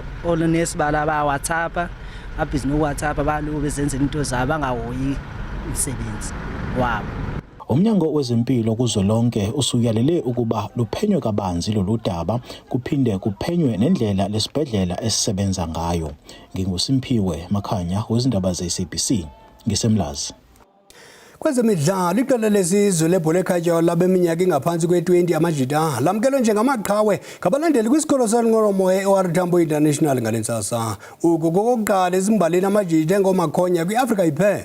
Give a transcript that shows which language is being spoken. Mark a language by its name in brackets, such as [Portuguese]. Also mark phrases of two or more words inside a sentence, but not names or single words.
[Zulu] Onesi bala ba WhatsApp, abhizi no WhatsApp balo bezenzela into zabo bangahoyi umsebenzi wabo. Umnyango wezempilo kuzolonke usuyalele ukuba luphenywe kabanzi lolu daba kuphinde kuphenywe nendlela lesibhedlela esisebenza ngayo. NginguSimphiwe Makhanya wezindaba ze-SABC ngisemlazi. [Xhosa] Kwezemidlalo iqela lesizwe lebhola ekhatywayo labeminyaka ingaphansi kwe-20 amajita lamkelwe njengamaqhawe ngabalandeli kwisikolo saNqolomo e-OR Tambo International ngalentsasa. Uku kokuqala ezimbalini amajita engomakhonya kwi-Afrika iphela.